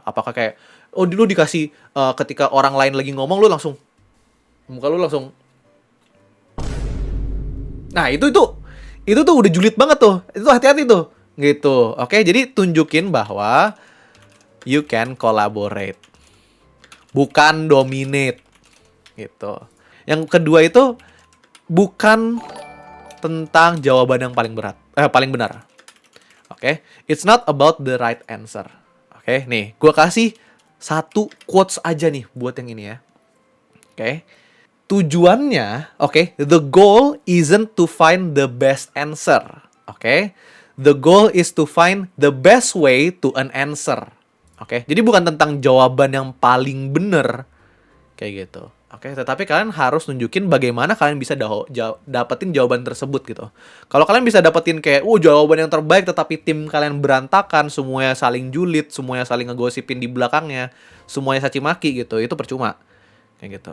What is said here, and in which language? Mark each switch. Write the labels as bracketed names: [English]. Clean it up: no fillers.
[Indonesian] Apakah kayak, oh dulu dikasih ketika orang lain lagi ngomong lu langsung muka lu langsung, nah itu tuh udah julid banget tuh. Itu hati-hati tuh. Gitu. Oke, jadi tunjukin bahwa [English] you can collaborate, [Indonesian] bukan dominate gitu. Yang kedua itu bukan tentang jawaban yang paling benar. Oke, [English] it's not about the right answer. [Indonesian] Oke, nih, gua kasih satu quotes aja nih buat yang ini ya. [English] Oke, [Indonesian] tujuannya, [English] oke, the goal isn't to find the best answer. Oke, the goal is to find the best way to an answer. [Indonesian] Oke, jadi bukan tentang jawaban yang paling benar kayak gitu. Oke, tetapi kalian harus nunjukin bagaimana kalian bisa dapetin jawaban tersebut gitu. Kalau kalian bisa dapetin kayak, jawaban yang terbaik tetapi tim kalian berantakan, semuanya saling julid, semuanya saling ngegosipin di belakangnya, semuanya caci maki gitu, itu percuma. Kayak gitu.